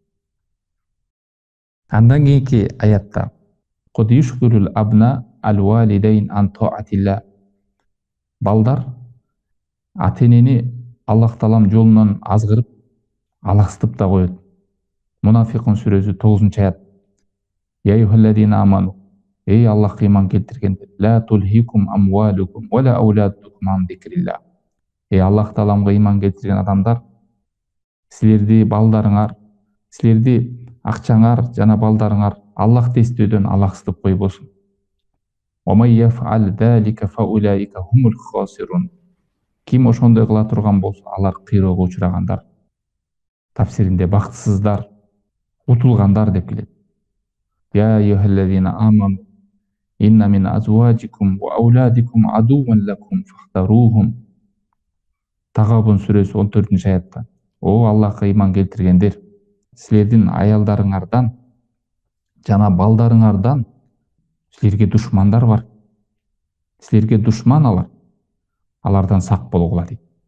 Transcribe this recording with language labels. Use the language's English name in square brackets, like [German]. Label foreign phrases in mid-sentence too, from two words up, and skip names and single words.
[Kyrgyz] Андан кийинки аятта [Arabic] قد يشغل الأبناء الوالدين عن طاعة الله. [Kyrgyz] Балдар ата-энени Аллах Таалам жолунан азгырып, алаксытып да коет. Мунафикун сүрөсү 9-аят. [Arabic] يا أيها الذين آمنوا. [Kyrgyz] Эй Аллахка иман келтиргендер, [Arabic] لا تلهكم أموالكم ولا أولادكم عن ذكر الله. [Kyrgyz] Эй Аллах Тааламга иман келтирген адамдар, силерди балдарыңар, силерди акчаңар жана балдарыңар Аллахты эстөөдөн алаксытып койбосун. [Arabic] ومن يفعل ذلك فأولئك هم الخاسرون. [Kyrgyz] Ким ошондой кыла турган болсо, алар кыйроого учурагандар. Тафсиринде бактысыздар, утулгандар деп келет. [Arabic] يا أيها الذين آمنوا إن من أزواجكم وأولادكم عدوا لكم فاحذروهم. [Kyrgyz] Тагабун сүрөсү 14-аятта. О Аллахка иман келтиргендер, силердин аялдарыңардан жана балдарыңардан силерге душмандар бар. Силерге душман алар. Алардан сак болгула дейт.